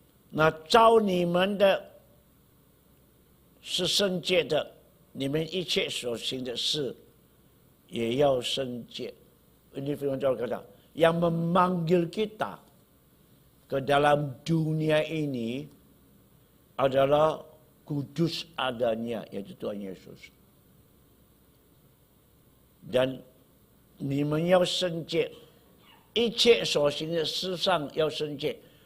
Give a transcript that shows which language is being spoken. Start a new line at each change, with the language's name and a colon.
Chinese: 那照你们的是圣洁的，你们一切所行的事也要圣洁。
Indonesian: Ini firman Tuhan kata, yang memanggil kita ke dalam dunia ini adalah kudus adanya, yaitu Tuhan Yesus.
Chinese: Dan 你们要圣洁，一切所行的事上要圣洁。